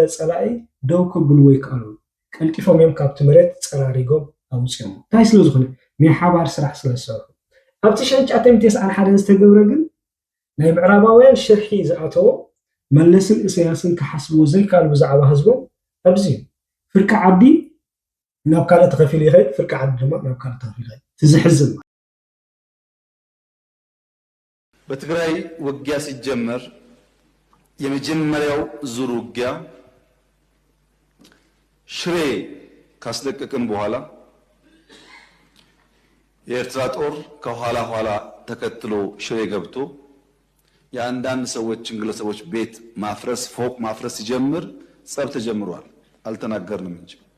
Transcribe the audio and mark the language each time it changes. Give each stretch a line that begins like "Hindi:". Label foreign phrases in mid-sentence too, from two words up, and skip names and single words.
Tigrinya: ፀላኢ ደው ከብልዎ ይከኣሉ ቀልጢፎም እዮም ካብቲ መሬት ፀራሪጎም ኣውፅኦም እንታይ ስለ ዝኾነ ናይ ሓባር ስራሕ ስለ ዝሰርሑ ኣብቲ 1991 ዝተገብረ ግን ናይ ምዕራባውያን ሽርሒ ዝኣተዎ መለስን ኢሳያስን ክሓስብዎ ዘይከኣሉ ብዛዕባ ህዝቦም ኣብዚ ፍርቂ ዓዲ ናብ ካልእ ተኸፊሉ ይኸይድ ፍርቂ ዓዲ ድማ ናብ ካልእ ተኸፊሉ ይኸይድ ትዝሕዝን
Amharic: በትግራይ ውጊያ ሲጀመር የመጀመሪያው ዙር ውጊያ ሽሬ ካስለቀቅን በኋላ የኤርትራ ጦር ከኋላ ኋላ ተከትሎ ሽሬ ገብቶ የአንዳንድ ሰዎችን ግለሰቦች ቤት ማፍረስ ፎቅ ማፍረስ ሲጀምር ጸብ ተጀምሯል አልተናገርንም እንጂ